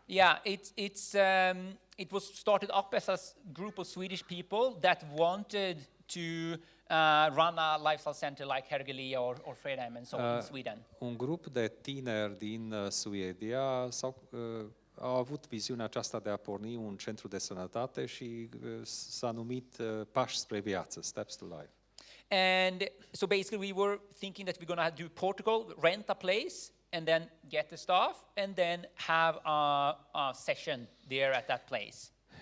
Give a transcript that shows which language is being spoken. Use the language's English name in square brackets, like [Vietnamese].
[English] Yeah, it was started up as a group of Swedish people that wanted to run a lifestyle center like Hergelia or Fredheim and so on in Sweden. [Romanian] Un grup de tineri din Suedia au avut viziunea aceasta de a porni un centru de sănătate și s-a numit Pași spre viață, [English] Steps to Life. And so basically we were thinking that we're going to do Portugal, rent a place, and then get the staff, and then have a session there at that place.